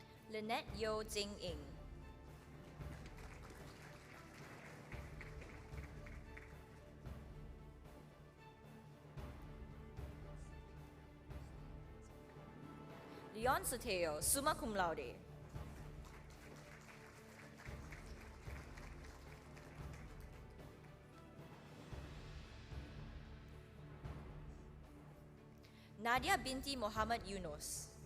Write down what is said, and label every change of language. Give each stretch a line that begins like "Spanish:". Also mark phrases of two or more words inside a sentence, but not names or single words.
English: Lynette Yo Jing Ing. Leon Soteo,
Latin: summa cum laude.
English: Nadia binti Muhammad Yunus.